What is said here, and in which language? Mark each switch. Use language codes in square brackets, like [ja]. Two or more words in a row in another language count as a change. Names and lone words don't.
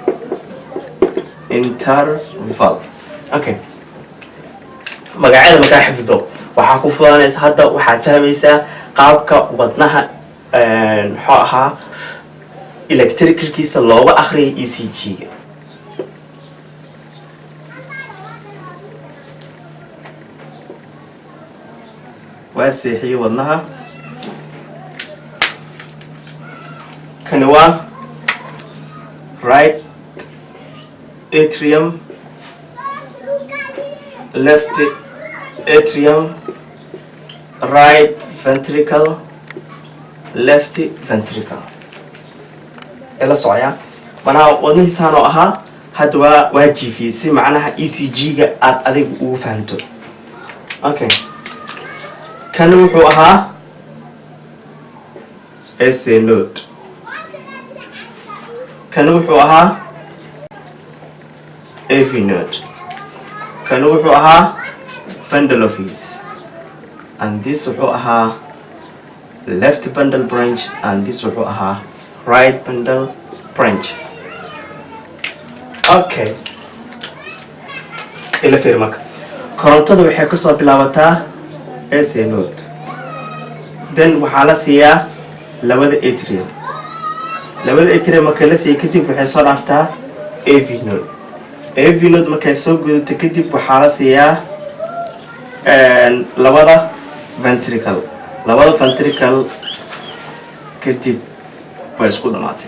[so] interval okay magacyada markaa xifdo waxaa ku fudanaysa hadda waxaad fahmaysaa qaabka wadnaha muxuu ahaa electricalkiisa looga akhriyay ECG ga waa seexiye wadnaha [en] kani waa right atrium left atrium right ventricle left ventricle [so] ila socya manaa wadnihiisaan oo ahaa hadda waa jiifiyey si macnaha ECG ga aad adigu ugu fahanto okay kan wuxuu ahaa SA node kan wuxuu ahaa AV node kan wuxuu ahaa [en] bundle of his and this [so] wuxuu ahaa [en] left bundle branch and this [so] wuxuu ahaa [en] right bundle branch [so] okay ila fiir marka korontada waxay ka soo bilaabataa SA node then waxaa la siiyaa labada atrium labada atrium marka la siiyo kadib waxay soo dhaaftaa AV node. AV node markay soo gudubto kadib waxaa la siiyaa labada ventricle kadib way isku dhamaatay.